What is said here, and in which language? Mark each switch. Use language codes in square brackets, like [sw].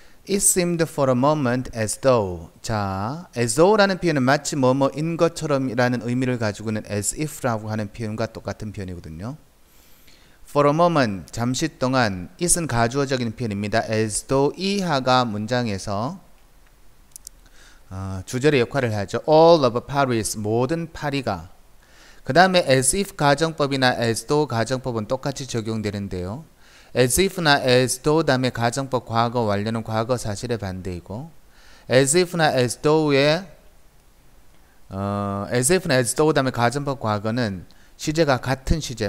[en] It seemed for a moment as though. [ko] 자, as though라는 표현은 마치 뭐뭐인 것처럼이라는 의미를 가지고 있는 as if라고 하는 표현과 똑같은 표현이거든요. [en] For a moment, 잠시 동안. [ko] it은 가주어적인 표현입니다. as though 이하가 문장에서 주절의 역할을 하죠. [en] All of Paris, 모든 파리가. [ko] 그 다음에 as if 가정법이나 as though 가정법은 똑같이 적용되는데요. as if나 as though 다음에 가정법 과거 완료는 과거 사실의 반대이고, as if나 as though의 as if나 as though 다음에 가정법 과거는 시제가 같은 시제.